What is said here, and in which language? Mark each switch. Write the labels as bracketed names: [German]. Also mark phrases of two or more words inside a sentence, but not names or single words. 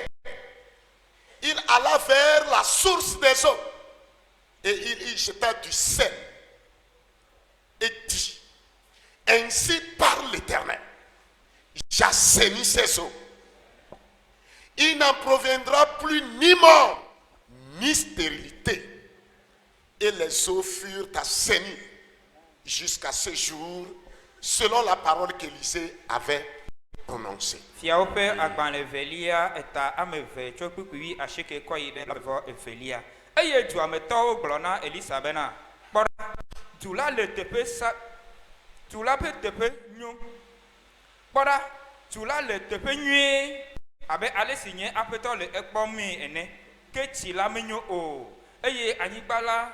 [French] Il alla vers la source des eaux et il y jeta du sel et dit, ainsi parle l'Éternel, j'assainis ces eaux. Il n'en proviendra plus ni mort, ni stérilité. Et les eaux furent assainies jusqu'à ce jour, selon la parole qu'Élisée avait prononcée. [Ewe] Fiawo ƒe agbalẽ velia eta ame eve tso kpukpui asieke kɔ yi ɖe vɔ evelia eye duametɔwo gblɔ na Elisa bena kpɔ ɖa du la le teƒe sa du la ƒe teƒe nyo kpɔ ɖa du la le teƒe nyuie abe ale si nye aƒetɔ le ekpɔmii ene ke tsi la menyo o eye anyigba la